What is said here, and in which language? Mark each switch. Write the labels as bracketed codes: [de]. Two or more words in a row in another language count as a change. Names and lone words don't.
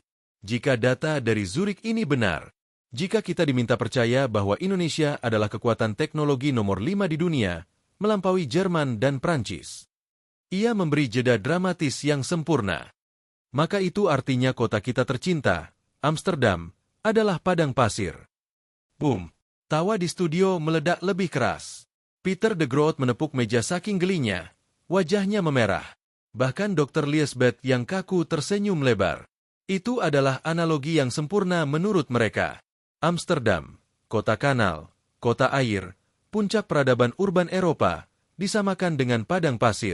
[id] Jika data dari Zurich ini benar, jika kita diminta percaya bahwa Indonesia adalah kekuatan teknologi nomor 5 di dunia, melampaui Jerman dan Prancis. Ia memberi jeda dramatis yang sempurna. Maka itu artinya kota kita tercinta, Amsterdam, adalah padang pasir. Boom! Tawa di studio meledak lebih keras. Peter de Groot menepuk meja saking gelinya. Wajahnya memerah. Bahkan Dr. Liesbeth yang kaku tersenyum lebar. Itu adalah analogi yang sempurna menurut mereka. Amsterdam, kota kanal, kota air, puncak peradaban urban Eropa, disamakan dengan padang pasir.